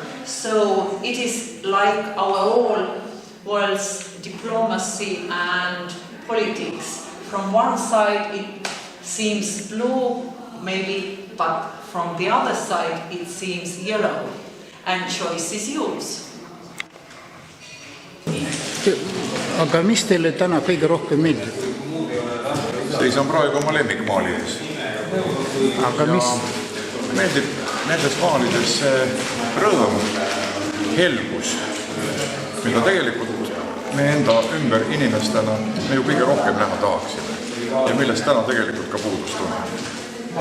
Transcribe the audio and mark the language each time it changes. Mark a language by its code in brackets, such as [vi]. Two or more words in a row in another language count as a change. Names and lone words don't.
[en] So it is like our whole world's diplomacy and politics. From one side it seems blue, maybe, but from the other side it seems yellow. And choice is yours. [et] Aga mis teile täna kõige rohkem meeldib? Seisan praegu oma lemmikmaalides. Aga mis? Meeldib nendes maalides rõõm, helgus, mida tegelikult me enda ümber inimestena me ju kõige rohkem näha tahaksime ja millest täna tegelikult ka puudust on.